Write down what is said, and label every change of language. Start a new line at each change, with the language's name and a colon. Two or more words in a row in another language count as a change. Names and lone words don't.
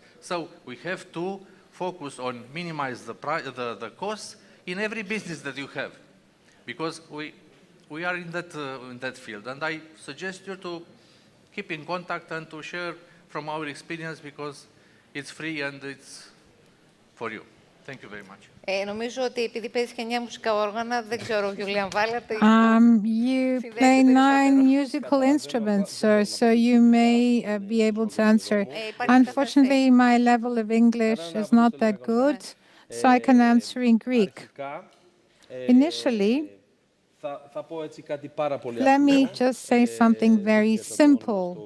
English: So we have to focus on minimize the costs in every business that you have, because we are in that field. And I suggest you to keep in contact and to share from our experience, because it's free and it's for you. Thank you very much.
Greek: Νομίζω ότι επειδή παίζεις και 9 μουσικά όργανα, δεν ξέρω, Γιουλιαν, βάλατε.
English: You play 9 musical instruments, sir, so you may be able to answer. Unfortunately, my level of English is not that good, so I can answer in Greek. Initially, Let me just say something very simple.